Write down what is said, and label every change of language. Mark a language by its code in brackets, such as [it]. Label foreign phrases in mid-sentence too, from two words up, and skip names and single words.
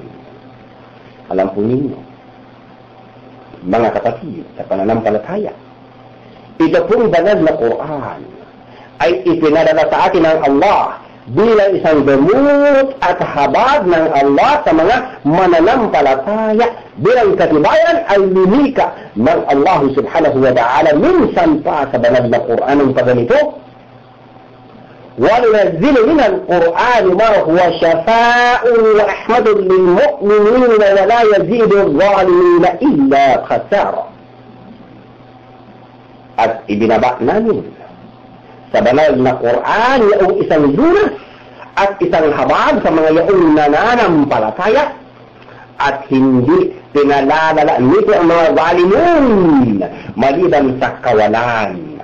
[tl] Alam po ninyo, mga kapatid, sa pananampalataya, ito pong banal na Quran ay ipinadala sa atin ng Allah bilang isang gamot at habag ng Allah sa mga mananampalataya. Bilang katibayan ay linika ng Allah [ar] سبحانه وتعالى [tl] minsan pa sa banal na Quran ang pagganito, [ar] وَنُنَزِّلُ مِنَ الْقُرْآنِ مَا هُوَ شَفَاءٌ وَرَحْمَةٌ لِلْمُؤْمِنِينَ وَلَا يَزِيدُ الظَّالِمِينَ إِلَّا خَسَارًا. [tl] At ibinaba namin sa banal na Quran yung isang lunas at isang habag sa mga yaong nananampalataya, at hindi pinalalala nito ang mga zalimun maliban sa kawalan.